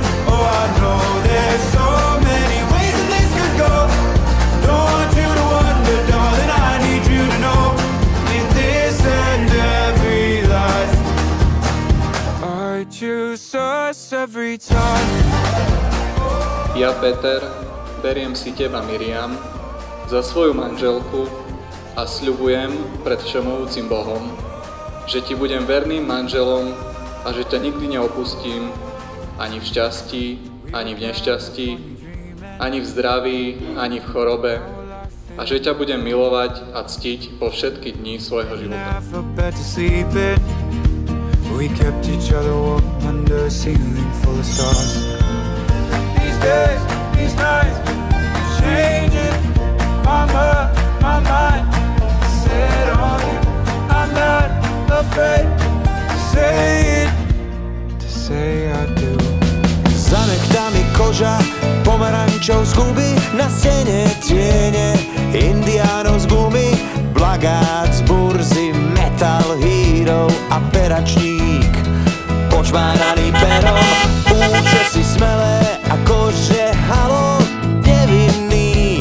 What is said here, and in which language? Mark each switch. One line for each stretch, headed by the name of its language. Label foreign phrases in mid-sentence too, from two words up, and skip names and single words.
English: Oh, I know there's so many ways that this could go. Don't want you to wonder, darling, I need you to know. In this and every life, I choose us every time.
Slovak: Ja, Peter, beriem si teba, Miriam, za svoju manželku a sľubujem pred všemohúcim Bohom, že ti budem verným manželom a že ťa nikdy neopustím, ani v šťastí, ani v nešťastí, ani v zdraví, ani v chorobe, a že ťa budem milovať a ctiť po všetky dni svojho života.
English: We kept each other warm under a ceiling full of stars. These days, these nights, changing. My mind set on you. I'm not afraid to say I do.
Slovak: Zanechta mi koža pomerančov z huby, na stene tiene indiánov z gumy, plagát z burzy, Metal Hero a peračník počmáraný perom, účesy smelé akože halo nevinný.